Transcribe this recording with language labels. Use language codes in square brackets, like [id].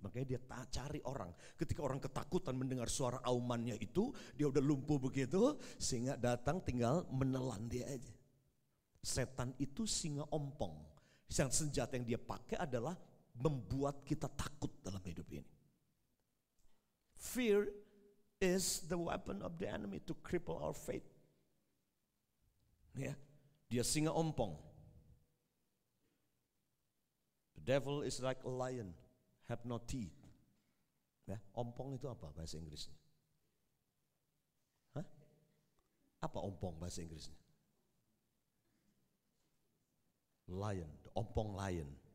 [id] Makanya dia cari orang. Ketika orang ketakutan mendengar suara aumannya itu, dia udah lumpuh begitu, sehingga datang tinggal menelan dia aja. Setan itu singa ompong. Yang senjata yang dia pakai adalah membuat kita takut dalam hidup ini. [en] Fear is the weapon of the enemy to cripple our faith. [id] Ya, dia singa ompong. [en] The devil is like a lion, have no teeth. [id] Ya, ompong itu apa bahasa Inggrisnya? Hah? Apa ompong bahasa Inggrisnya? [en] Lion, ompong lion.